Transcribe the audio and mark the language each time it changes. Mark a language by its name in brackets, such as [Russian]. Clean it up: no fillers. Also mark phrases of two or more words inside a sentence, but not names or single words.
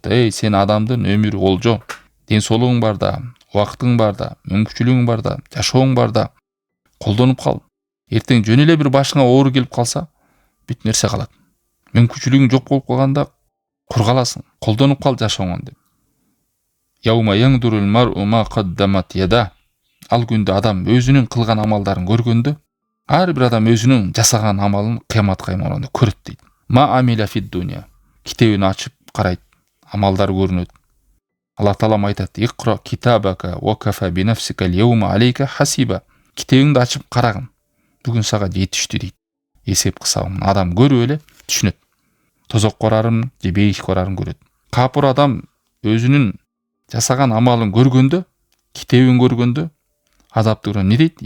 [Kyrgyz] Эй, сен адамдын өмүрү олжо. Ден соолугуң барда, убактың барда, мүмкүнчүлүгүң барда, жашооң барда колдонуп кал. Эртең жөн эле бир башыңа оору келип калса, бүт нерсе калат. Мүмкүнчүлүгүң жок болуп калганда кур каласың. Колдонуп кал жашооңон деп. [Arabic] يوم ينظر المرء ما قدمت يداه. [Kyrgyz] Ал күндө адам өзүнүн кылган амалдарын көргөндө, ар бир адам өзүнүн жасаган амалын кыямат каймаганда көрөт дейт. [Arabic] ما عمل في الدنيا. [Kyrgyz] Китебин ачып карайт, амалдар көрүнөт. Алла Таалам айтат: [Arabic] "اقرأ كتابك وكفى بنفسك اليوم عليك حسيبا." [Kyrgyz] Китебиңди ачып карагын. Бүгүн сага жетиштүү дейт. Эсеп кысабын. Адам көрүп эле түшүнөт. Тозок корарын же бейиш корарын көрөт. Капыр адам өзүнүн жасаган амалын көргөндө, китебин көргөндө азапты көргөндө не дейт?